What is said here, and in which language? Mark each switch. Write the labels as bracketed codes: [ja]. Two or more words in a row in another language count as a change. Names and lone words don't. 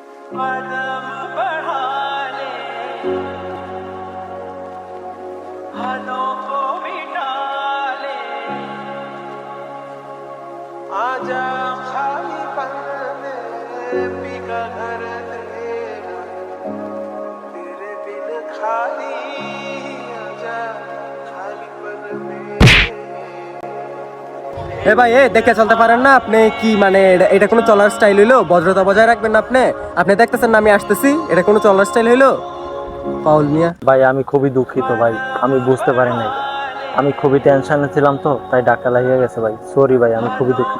[hi] कदम बढ़ा ले, हाथों को मिटा ले, आजा खाली पन में बिका घर तेरा, तेरे बिन खाली आजा खाली पन में। [bn] এ ভাই এ দেখে চলতে পারেন না আপনি? কি মানে এটা কোনো চলার স্টাইল হইলো? ভদ্রতা বজায় রাখবেন না আপনি? আপনি দেখতেছেন না আমি আসতেছি, এটা কোনো চলার স্টাইল হইলো? পাউল মিয়া ভাই আমি খুবই দুঃখিত ভাই, আমি বুঝতে পারি নাই, আমি খুবই টেনশনে ছিলাম তো তাই ডাক্কা লাগিয়ে গেছে ভাই, সরি ভাই, আমি খুবই দুঃখিত।